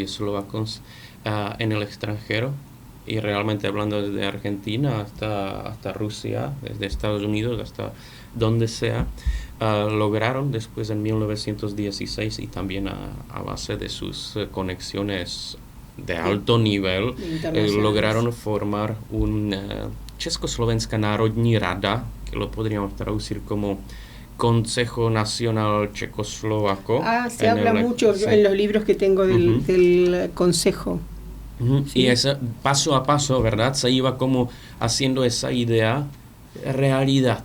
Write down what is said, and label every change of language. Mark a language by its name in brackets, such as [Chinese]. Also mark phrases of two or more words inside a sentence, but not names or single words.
[Spanish] eslovacos en el extranjero, y realmente hablando desde Argentina hasta Rusia, desde Estados Unidos hasta donde sea, lograron después en 1916 y también a base de sus conexiones de alto nivel, lograron formar un [Czech] Československá národní rada, [Spanish] que lo podríamos traducir como Consejo Nacional Checoslovaco. Se habla mucho en los libros que tengo del Consejo. Sí. Y eso, paso a paso, ¿verdad? Se iba como haciendo esa idea realidad.